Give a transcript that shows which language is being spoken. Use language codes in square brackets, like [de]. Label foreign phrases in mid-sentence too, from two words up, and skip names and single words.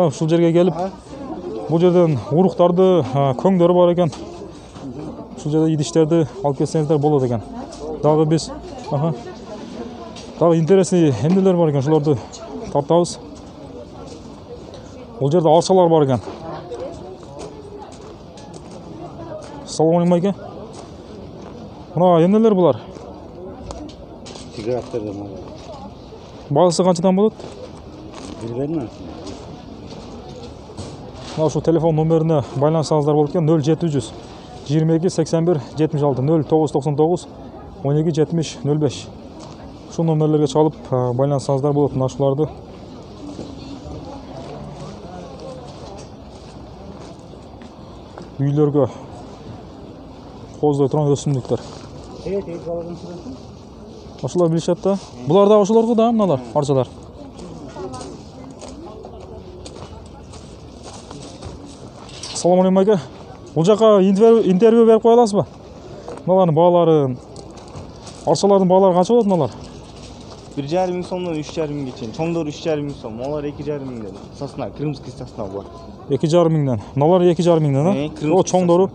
[ky] Ушул жерге келип, бул жерден уруктарды, көңдөр бар экен. Ушул жерде идиштерди алып келсеңиздер болот экен. Дагы биз, дагы интересный эмнелер бар экен, ошолорду тартабыз. Бул жерде арчалар бар экен. [uz] Assalomu alaykum aka. [ky] Мына эмнелер булар? Сигареттерден бар. Баасы канчадан болот? Билбейм. Мына ушу телефон номерине байланышсаңыздар болот экен. 0700 22 81 76 0999 12 70 05. Ушул номерлерге чалып байланышсаңыздар болот. Мына ушуларды үйлөргө кооздой турган өсүмдүктөр. Ошолор билишет да. Булар да ошолорго да мыналар, арчалар. [uz] Assalomu alaykum aka. [ky] Бул жака интервью берип кое аласызбы? Мыналардын баалары, арчалардын баалары канча болот мыналар? 1,5 миң сомдон 3,5 миңге чейин. Чоңдору 3,5 миң сом, алар 2,5 миңден. [ru] Сосна, крымский сосна [ky] бар. 2,5 миңден. Мыналар 2,5 миңден, О, чоңдору